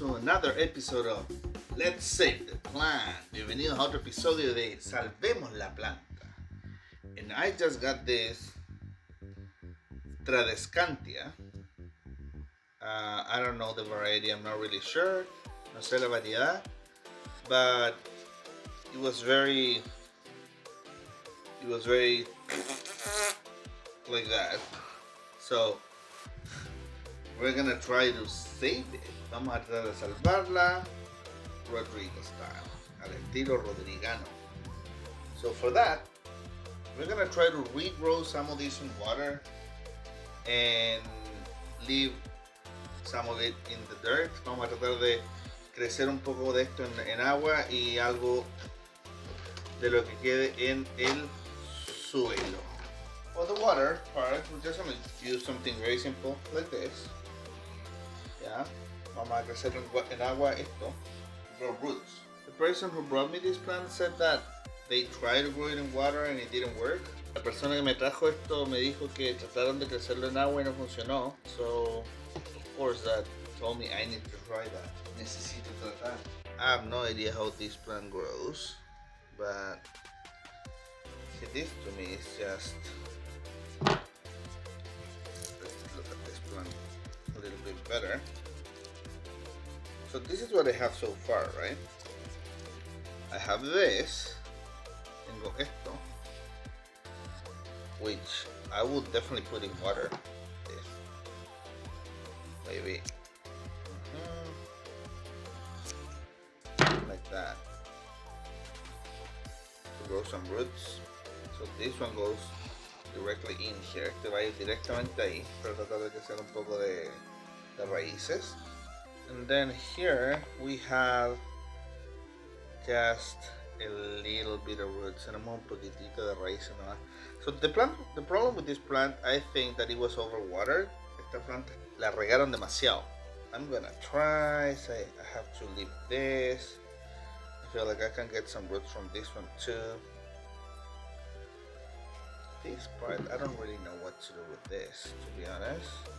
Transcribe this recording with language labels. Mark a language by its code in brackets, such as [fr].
[en] another episode of Let's Save the Plant. [es] Bienvenidos a otro episodio de Salvemos la Planta. [en] And I just got this Tradescantia. I don't know the variety, I'm not really sure. [es] No sé la variedad. [en] But it was very like that. So we're gonna try to save it. [es] Vamos a tratar de salvarla Rodrigo style, al estilo rodrigano. [en] So for that, we're gonna try to regrow some of these in water and leave some of it in the dirt. [es] Vamos a tratar de crecer un poco de esto en agua y algo de lo que quede en el suelo. [en] For the water part, we're just gonna use something very simple like this. [es] Yeah, vamos a crecer en agua esto, [en] grow roots. The person who brought me this plant said that they tried to grow it in water and it didn't work. [es] La persona que me trajo esto me dijo que trataron de crecerlo en agua y no funcionó. [en] So, of course, that told me I need to try that. [es] Necesito tratar. [en] I have no idea how this plant grows, but this to me is just. Let's look at this plant a little bit better. So this is what I have so far, right? I have this, [es] tengo esto, [en] which I would definitely put in water. This, maybe, like that, to grow some roots. So this one goes directly in here. [es] Este va a ir directamente ahí, para tratar de crecer un poco de raíces. [en] And then here we have just a little bit of roots. [es] Tenemos un poquitito de raíces nomás. [en] So the problem with this plant, I think that it was overwatered. [es] Esta planta la regaron demasiado. [en] I'm gonna try. Say I have to leave this. I feel like I can get some roots from this one too. This part, I don't really know what to do with this, to be honest.